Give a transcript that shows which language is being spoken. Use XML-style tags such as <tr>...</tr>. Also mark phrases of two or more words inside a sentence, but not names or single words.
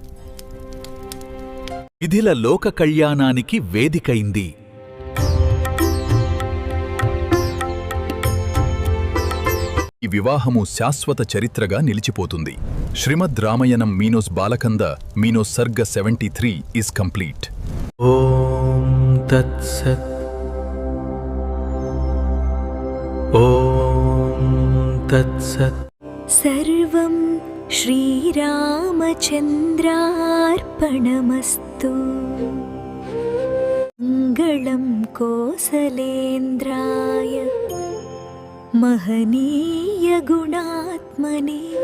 <te>మిథిల లోక కళ్యాణానికి వేదికైంది. ఈ వివాహము శాశ్వత చరిత్రగా నిలిచిపోతుంది. శ్రీమద్ రామాయణం మీనోస్ బాలకంద మీనోస్ సర్గ 73</te> <en>is complete.</en> <sa>ఓం तत्सत् ॐ तत्सत् सर्वं श्रीरामचन्द्रार्पणमस्तु मङ्गलं कोसलेन्द्राय महनीयगुणात्मने।</sa>